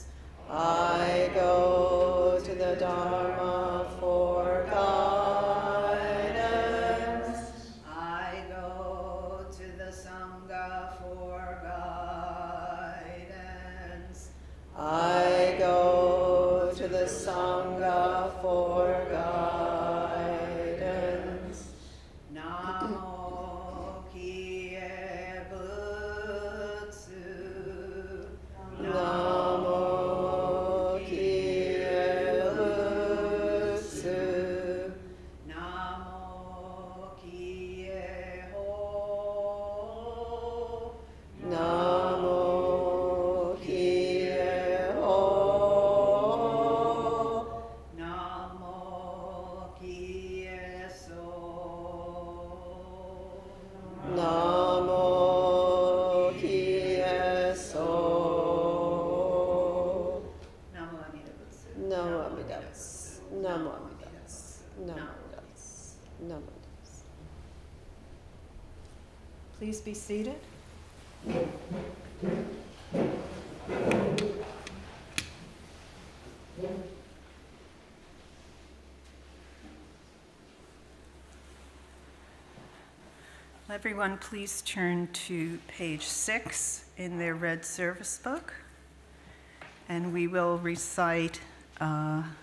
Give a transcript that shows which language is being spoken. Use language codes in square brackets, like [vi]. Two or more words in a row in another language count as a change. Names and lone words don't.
[en] I go to the Dharma for guidance. I go to the Sangha for guidance. I go to the Sangha for guidance. [ja] 南無帰依仏. 南無帰依仏. 南無帰依法. 南無帰依法. 南無帰依僧. 南無帰依僧. 南無阿弥陀仏. 南無阿弥陀仏。南無阿弥陀仏。南無阿弥陀仏. 南無阿弥陀仏. [en] Please be seated. Everyone, please turn to page 6 in their red service book, and we will recite the